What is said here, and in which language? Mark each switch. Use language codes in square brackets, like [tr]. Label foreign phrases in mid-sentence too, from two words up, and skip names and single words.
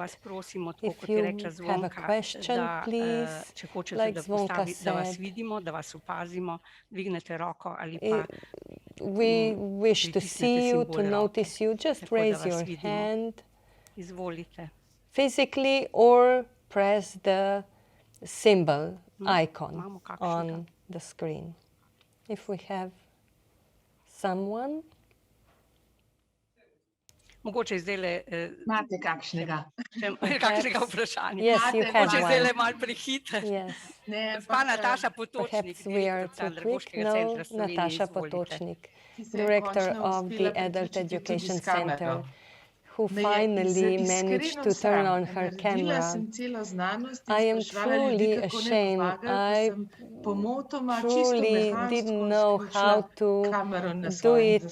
[en] If you have a question, please, like Zvonka said, we wish to see you, to notice you. Just raise your hand physically or press the symbol icon on the screen. If we have someone. [sl] Mogoče zdajle Imate kakšnega vprašanja? [en] Yes, you have [sl] Mogoče [en] one. [sl] zdajle malo prehiter. [en] Yes. [sl] Gospa Nataša Potočnik, [en] Perhaps we are too quick. No, Natasha Potočnik, director of the Adult Education Center, who finally managed to turn on her camera. I am truly ashamed. I truly didn't know how to do it.